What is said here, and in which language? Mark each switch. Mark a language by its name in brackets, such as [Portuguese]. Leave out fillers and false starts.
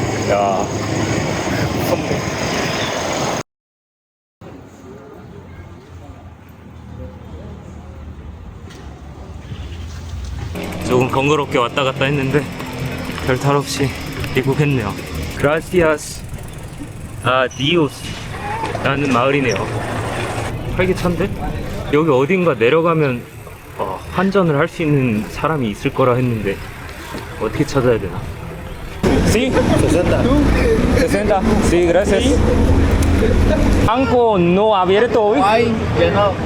[Korean] 야, 무섭네. 조금 번거롭게 왔다 갔다 했는데 별 탈 없이 입국했네요. Gracias a Dios 라는 마을이네요. 활기찬데? 여기 어딘가 내려가면 환전을 할 수 있는 사람이 있을 거라 했는데 어떻게 찾아야 되나? [Spanish] Sí, 60. 60. Sí, gracias. Banco no abierto hoy. Ay, que no.